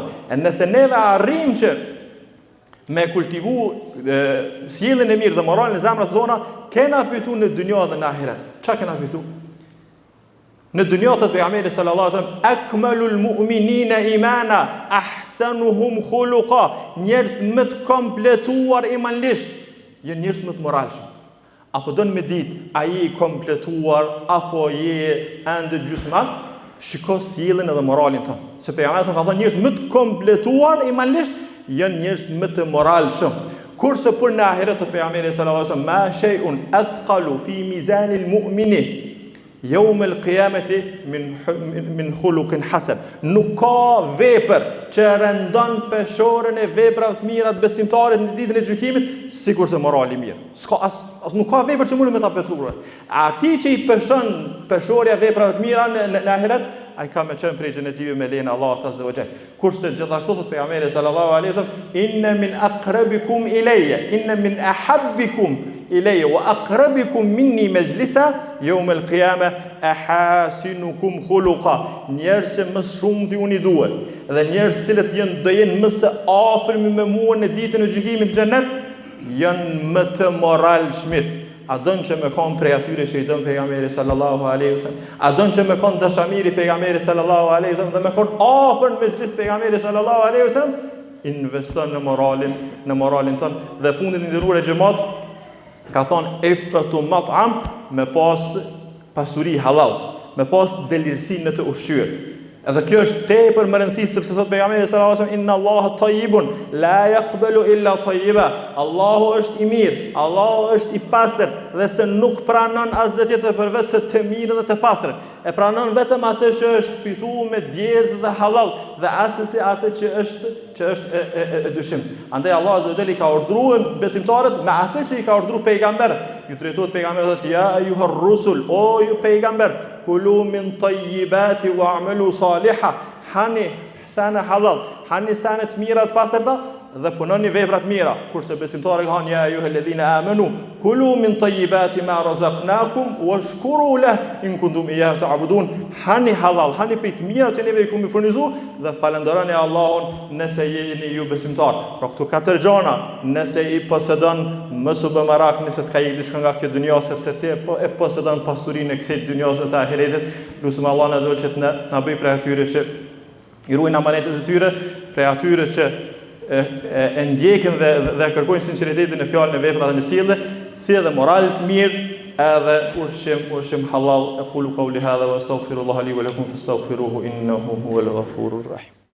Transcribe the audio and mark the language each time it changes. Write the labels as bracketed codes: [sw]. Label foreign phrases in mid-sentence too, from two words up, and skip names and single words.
[sq] E nëse neve arrijmë që me kultivu sjelljen e mirë dhe moralin në zemrat tona, kena fitu në dynjë dhe në ahiret. Çka kena fitu? Në dynjë thot pejgamberi [ar] صلى الله عليه وسلم أكمل المؤمنين إيمانا أحسنهم خلقا, [sq] njerëz më të kompletuar imanlisht, janë njerëz më të moralshëm. Apo don me ditë, ai i kompletuar apo je ende gjysmë, shiko sjelljen edhe moralin ton. Se pejgamberi ka thënë njerëz më të kompletuar imanlisht janë njerëz më të moralshëm. Kurse për në ahiret thot pejgamberi [ar] صلى الله عليه وسلم ما شيء أثقل في ميزان المؤمن يوم القيامة من خلق حسن. [sq] Nuk ka vepër që rëndon peshorën e veprave të mira të besimtarit në ditën e gjykimit sikurse morali i mirë. Nuk ka vepër që mund me ta peshurë. Ati që i peshon peshorja veprave të mira në ahiret, ai ka me qenë prej xhenetive me lejen e Allahut [ar] عز وجل. [sq] Kurse gjithashtu thot pejgamberi [ar] صلى الله عليه وسلم إن من أقربكم إلي إن من أحبكم إلي وأقربكم مني مجلسا يوم القيامة أحاسنكم خلقا. [sq] Njerëz që më shumë ti uni duhet dhe njerëz të cilët do jenë më së afërmi me mua në ditën e gjykimit në xhenet, janë më të moralshmit. A dënë që me konë prej atyre që i dënë pejgamberi [ar] صلى الله عليه وسلم? [sq] A dënë që me konë dashamiri pejgamberi [ar] صلى الله عليه وسلم [sq] dhe me konë afër në mezhlis pejgamberi [ar] صلى الله عليه وسلم? [sq] Investon në moralin tënë. Dhe fundit një nderuar xhamat ka thonë ifratu mat'am, me pas pasuri halal, me pas delirsi në të ushqyer. Edhe kjo është tepër më rëndësishme sepse thot pejgamberi [ar] صلى الله عليه وسلم إن الله طيب لا يقبل إلا طيبا. [sq] Allahu është i mirë, Allahu është i pastër dhe se nuk pranon asgjë tjetër përveç se të mirë dhe të pastër. E pranon vetëm atë që është fituar me djerz dhe halal dhe asnjë atë që është e dyshim. Andaj Allahu [ar] عز وجل [sq] ka urdhëruar besimtarët me atë që i ka urdhëruar pejgamberët. Ju drejtohet pejgamberi thotë [ar] يا أيها الرسل, [sq] o ju pejgamber, [ar] كلوا من الطيبات واعملوا صالحا, [sq] hani sana halal, hani sana të mira të pastërta dhe punoni vepra të mira. Kurse besimtarët kanë [ar] يا أيها الذين آمنوا كلوا من طيبات ما رزقناكم واشكروا له إن كنتم إياه تعبدون. [sq] Hani halal, hani për të mira që neve i kemi furnizuar dhe falenderoni Allahun nëse jeni ju besimtar. Pra këto katër gjëra, nëse i posedon mos u bë marak nëse të ka i diçka nga kjo dunja sepse ti e posedon pasurinë e kësaj dunjës dhe të ahiretit. Lutem Allah na dhënë që na bëj prej atyre që i ruajnë amanetet e tyre, prej atyre që e ndjekin dhe kërkojnë sinqeritetin e fjalën e veprave dhe në sjellje, si edhe moral të mirë, edhe ushqim halal. [ar] أقول قولي هذا وأستغفر الله لي ولكم فاستغفروه إنه هو الغفور الرحيم.